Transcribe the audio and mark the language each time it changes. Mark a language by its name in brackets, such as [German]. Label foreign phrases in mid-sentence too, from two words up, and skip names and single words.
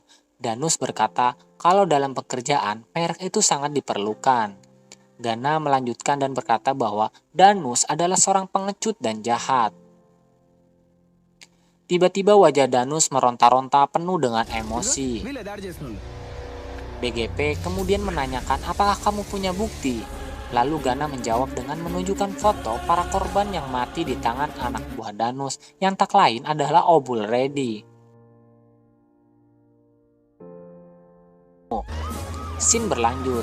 [Indonesian] Danus berkata kalau dalam pekerjaan merek itu sangat diperlukan. Gana melanjutkan dan berkata bahwa Danus adalah seorang pengecut dan jahat. Tiba-tiba wajah Danus meronta-ronta penuh dengan emosi. [Telugu] వీళ్ళే దాడి చేసిన వాళ్ళు. [Indonesian] BGP kemudian menanyakan apakah kamu punya bukti. Lalu Gana menjawab dengan menunjukkan foto para korban yang mati di tangan anak buah Danus yang tak lain adalah Obul Redi. Scene berlanjut.